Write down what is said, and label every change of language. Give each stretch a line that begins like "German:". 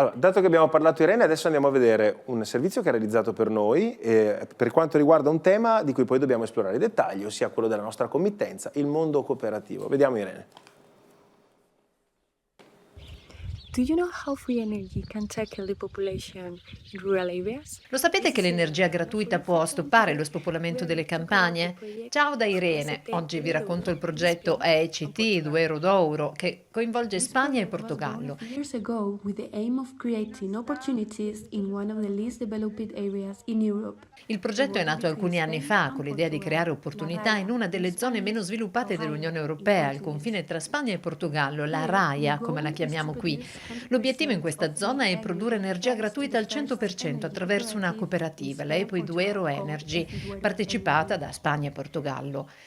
Italian: Allora, dato che abbiamo parlato Irene, adesso andiamo a vedere un servizio che ha realizzato per noi per quanto riguarda un tema di cui poi dobbiamo esplorare i dettagli, ossia quello della nostra committenza, il mondo cooperativo. Vediamo Irene.
English: Do you know how free energy can tackle the population in rural areas?
Italian: Lo sapete che l'energia gratuita può stoppare lo spopolamento delle campagne? Ciao da Irene, oggi vi racconto il progetto ECT Duero Douro che coinvolge Spagna e Portogallo.
English: Years ago, with the aim of creating opportunities in one of the least developed areas in Europe.
Italian: Il progetto è nato alcuni anni fa con l'idea di creare opportunità in una delle zone meno sviluppate dell'Unione Europea, al confine tra Spagna e Portogallo, la Raia, come la chiamiamo qui. L'obiettivo in questa zona è produrre energia gratuita al 100% attraverso una cooperativa, la EPOI Duero Energy, partecipata da Spagna e Portogallo.